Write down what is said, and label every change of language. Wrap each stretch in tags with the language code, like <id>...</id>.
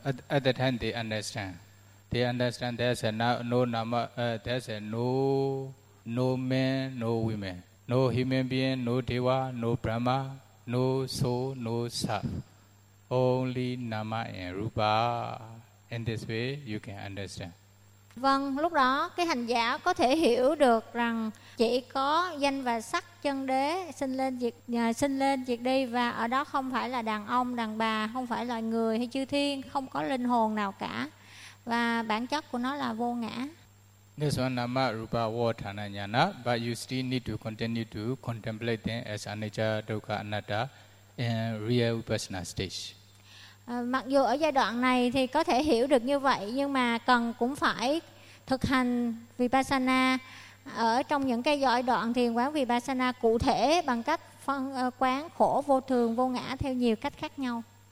<en>At the time, they understand. They understand there's no nama, there's no man, no women, no human being, no deva, no brahma, no soul, no self. Only nama and rupa. In this way, you can understand.</en> <vi>Vâng, lúc đó cái hành giả có thể hiểu được rằng chỉ có danh và sắc chân đế sinh lên diệt đi và ở đó không phải là đàn ông, đàn bà, không phải loài người hay chư thiên, không có linh hồn nào cả. Và bản chất của nó là vô ngã.</vi> <en>This one nama rupa vodhana jnana, but you still need to continue to contemplate them as anicca, dukkha, anatta in real vipassana stage.</en> <vi>Mặc dù ở giai đoạn này thì có thể hiểu được như vậy, nhưng mà cần cũng phải thực hành vipassana ở trong những cái giai đoạn thiền quán vipassana cụ thể bằng cách quán khổ vô thường vô ngã theo nhiều cách khác nhau.</vi>